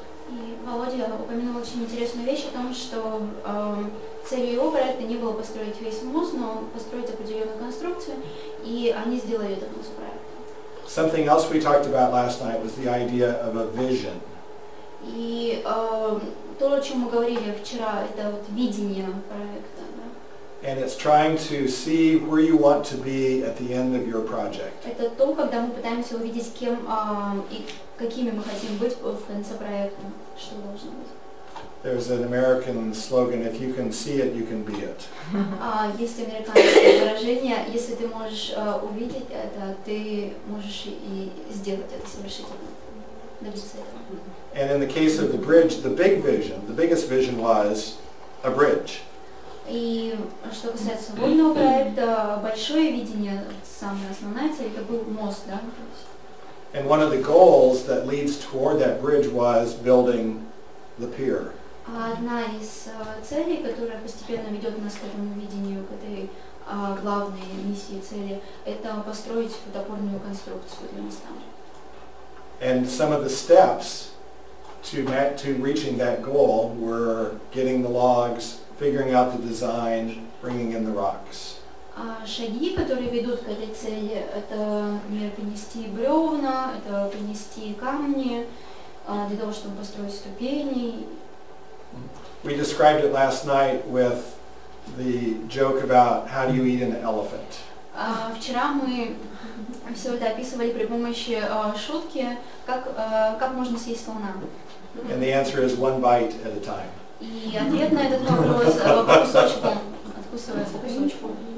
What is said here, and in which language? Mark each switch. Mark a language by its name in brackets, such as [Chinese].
[Russian] И Володя упомянул очень интересную вещь о том, что целью его проекта не было построить весь мост, но построить определенную конструкцию, и они сделали этот мост проекта. [English] Something else we talked about last night was the idea of a vision. [Russian] И то, о чем мы говорили вчера, это вот видение проекта. [English] And it's trying to see where you want to be at the end of your project. [Russian] Это то, когда мы пытаемся увидеть, кем и какими мы хотим быть в конце проекта, что должно быть. [English] There's an American slogan: "If you can see it, you can be it." [Russian] Есть американское выражение: если ты можешь увидеть это, ты можешь и сделать это, совершить это, добиться этого. [English] And in the case of the bridge, the biggest vision was a bridge. [Russian] И что касается водного проекта, большое видение, самая основная цель, это был мост, да? [English] And one of the goals that leads toward that bridge was building the pier. [Russian] Одна из целей, которая постепенно ведет нас к этому видению, к этой главной миссии цели, это построить водопорную конструкцию для моста. [English] And some of the steps to reaching that goal were getting the logs, figuring out the design, bringing in the rocks. [Russian] Шаги, которые ведут к этой цели, это, например, принести бревна, это принести камни для того, чтобы построить ступени. [English] We described it last night with the joke about how do you eat an elephant. [Russian] Вчера мы все это описывали при помощи шутки, как можно съесть слона. [English] And the answer is one bite at a time. [Russian] И ответ на этот вопрос по кусочку, откусывая по кусочку.